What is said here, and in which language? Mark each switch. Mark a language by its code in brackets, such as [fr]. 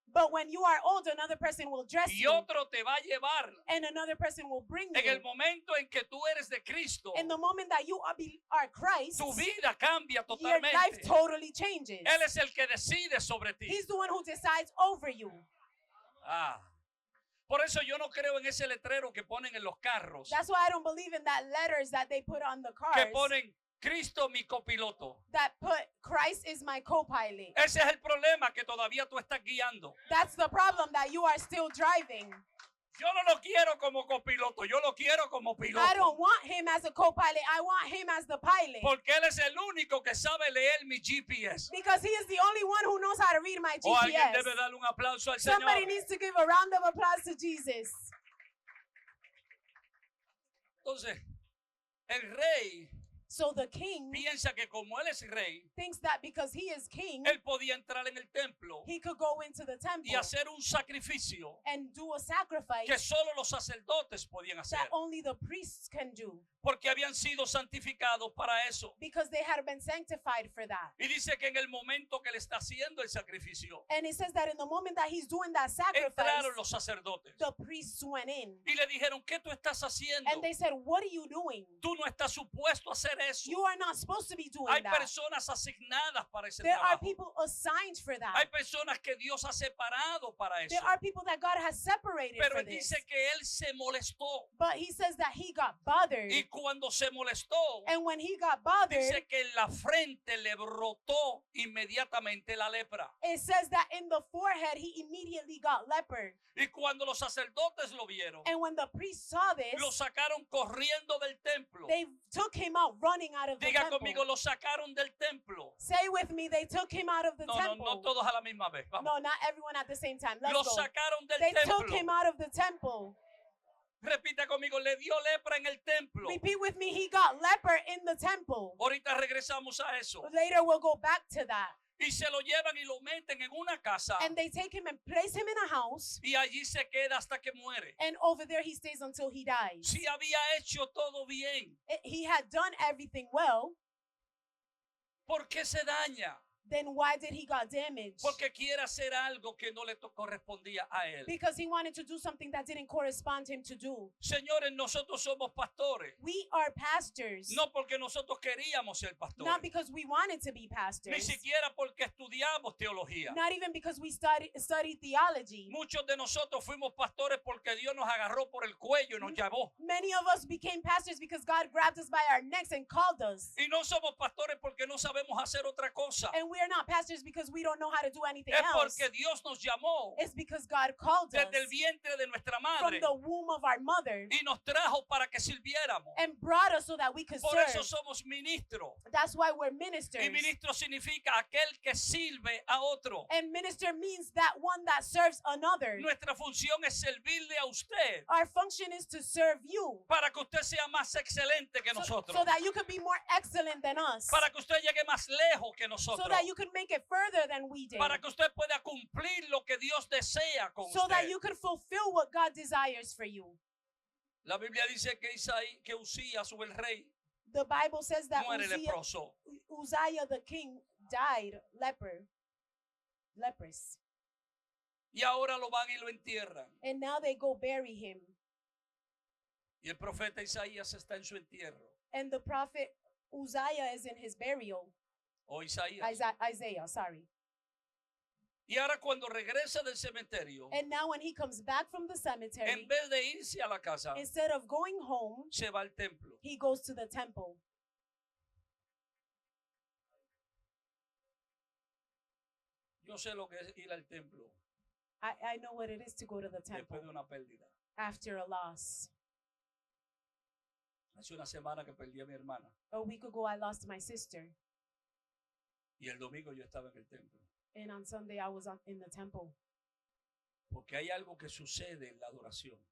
[en] But when you are old, another person will dress y you, [es] otro te va a llevar. [en] and another person will bring [es] En el [en] you. [es] momento en que tú eres de Cristo, [en] In the moment that you are Christ, [es] tu vida cambia [en] your life [es] totalmente. [en] totally changes. [es] Él es el que decide sobre ti. [en] He's the one who decides over you. [es] Por eso yo no creo en ese letrero que ponen en los carros, [en] That's why I don't believe in that letters that they put on the [es] que [en] cars [es] ponen Cristo mi copiloto. [en] that put Christ is my co-pilot. [es] Ese es el problema, que todavía tú estás guiando. [en] That's the problem, that you are still driving. [es] Yo no lo quiero como copiloto, yo lo quiero como [en] I [es] piloto. [en] don't want him as a co-pilot. I want him as the pilot. [es] Porque él es el único que sabe leer mi GPS. [en] Because he is the only one who knows how to read my [es] O alguien [en] GPS. [es] debe darle un aplauso al [en] Somebody [es] Señor. [en] needs to give a round of applause to Jesus. [es] Entonces, el rey [en] So the king [es] piensa que como él es rey, [en] thinks that because he is king, [es] él podía entrar en el templo [en] he could go into the [es] y [en] temple [es] hacer un sacrificio [en] and do a sacrifice [es] que solo los sacerdotes podían hacer, [en] that only the priests can do, [es] porque habían sido santificados para eso. [en] because they had been sanctified for that. [es] Y dice que en el momento que le está haciendo el sacrificio, [en] And it says that in the moment that he's doing that sacrifice, [es] entraron los sacerdotes [en] the priests went in. [es] y le dijeron, ¿qué tú estás haciendo? [en] And they said, what are you doing? [es] Tú no estás supuesto a hacer eso. [en] You are not supposed to be doing [es] Hay [en] that. [es] personas asignadas para ese [en] There are [es] trabajo. [en] people assigned for [es] Hay [en] that. [es] personas que Dios ha separado para eso. [en] There are people that God has separated [es] Pero [en] for [es] él [en] this. [es] dice que él se molestó. [en] But he says that he got bothered. [es] Y cuando se molestó, [en] And when he got bothered, [es] dice que en la frente le brotó inmediatamente la lepra. [en] it says that in the forehead he immediately got leper. [es] Y cuando los sacerdotes lo vieron, [en] And when the priests saw this, [es] lo sacaron corriendo del templo. [en] they took him out running out of the [es] Diga [en] temple. [es] conmigo, lo sacaron del templo. [en] Say with me, they took him out of the [es] No, [en] temple. [es] no todos a la misma vez. Vamos. [en] No, not everyone at the same time. [es] Lo [en] Let's go. [es] sacaron del [en] They took him [es] templo. [en] out of the temple. [es] Repita conmigo, le dio lepra en el templo. [en] Repeat with me, he got leper in the temple. [es] Ahorita regresamos a eso. [en] Later we'll go back to that. [es] Y se lo llevan y lo meten en una casa. [en] And they take him and place him in a house. [es] Y allí se queda hasta que muere. [en] And over there he stays until he dies. [es] Si había hecho todo bien, [en] He had done everything well. [es] ¿por qué se daña? [en] then why did he got damaged? [es] Porque quiere hacer algo que no le correspondía a él. [en] Because he wanted to do something that didn't correspond him to do. [es] Señores, nosotros somos pastores. [en] We are pastors. [es] No porque nosotros queríamos ser pastores. [en] Not because we wanted to be [es] Ni [en] pastors. [es] siquiera porque estudiamos teología. [en] Not even because we studied theology. [es] Muchos de nosotros fuimos pastores porque Dios nos agarró por el cuello y nos llamó. [en] Many of us became pastors because God grabbed us by our necks and called us. [es] Y no somos pastores porque no sabemos hacer otra cosa. [en] And we are not pastors because we don't know how to do anything [es] Es [en] else. [es] porque Dios nos llamó [en] It's because God called us [es] desde el vientre de nuestra [en] from [es] madre [en] the womb of our mother [es] y nos trajo para que sirviéramos. [en] and brought us so that we could [es] Por eso [en] serve. [es] somos ministros. [en] That's why we're ministers. [es] Y ministro significa aquel que sirve a otro. [en] And minister means that one that serves another. [es] Nuestra función es servirle a usted [en] Our function is to serve you [es] para que usted sea más excelente que nosotros. [en] so that you could be more excellent than us. [es] Para que usted llegue más lejos que [en] So [es] nosotros. [en] that you could make it further than we did. [es] Para que usted pueda cumplir lo que Dios desea con [en] So that [es] usted. [en] you could fulfill what God desires for you. [es] La Biblia dice que Usías o el rey [en] The Bible says that [es] muere leproso. [en] Uzziah the king died leprous. [es] Y ahora lo van y lo entierran. [en] And now they go bury him. [es] Y el profeta Isaías está en su entierro. [en] And the prophet Uzziah is in his burial. [es] O Isaías. [en] Isaiah, sorry. [es] Y ahora cuando regresa del cementerio, [en] And now when he comes back from the [es] en [en] cemetery, [es] vez de irse a la casa, [en] instead of going home, [es] se va al templo. [en] he goes to the temple. [es] Yo sé lo que es ir al templo [en] I know what it is to go to the temple [es] después de una pérdida. [en] after a loss. [es] Hace una semana que perdí a mi hermana [en] A week ago, I lost my sister. [es] y el domingo yo estaba en el templo. [en] And on Sunday, I was in the temple. [es] Porque hay algo que sucede en la adoración.